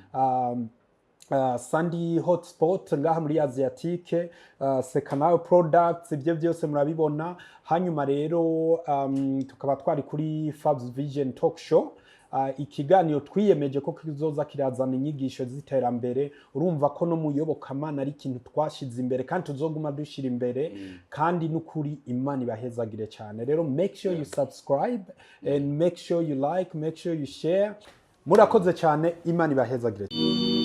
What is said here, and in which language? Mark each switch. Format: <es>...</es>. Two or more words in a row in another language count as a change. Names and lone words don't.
<rn>Sandy Hotspot ngaha muri Asiatique Sekanao Products ibyo byose murabibona hanyuma rero tukaba twari kuri Fabs Vision Talk Show ikiganiro twiyemeje ko kizoza kirazana inyigisho z'iterambere, urumva ko no muyobokamana ari ikintu twashize imbere kandi tuzoguma dushira imbere, kandi n'ukuri Imana ibahezagire cyane.</rn> <en>Rero make sure you subscribe and make sure you like, make sure you share.</en> <rn>Murakoze cyane, Imana ibahezagire.</rn>